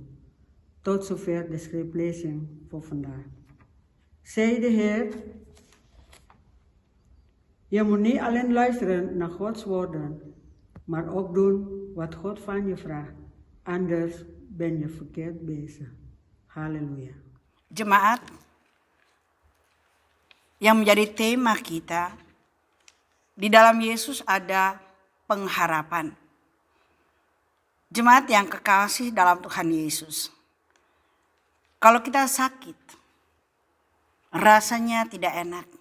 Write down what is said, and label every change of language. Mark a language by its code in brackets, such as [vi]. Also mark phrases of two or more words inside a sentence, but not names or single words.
[nl] Tot zover de schriftlezing voor vandaag. Zei de Heer, je moet niet alleen luisteren naar Gods woorden, maar ook doen wat God van je vraagt. Anders ben je verkeerd bezig. Halleluja. [id] Jemaat, yang menjadi tema kita, di dalam Yesus ada pengharapan. Jemaat yang kekasih dalam Tuhan Yesus. Kalau kita sakit, rasanya tidak enak.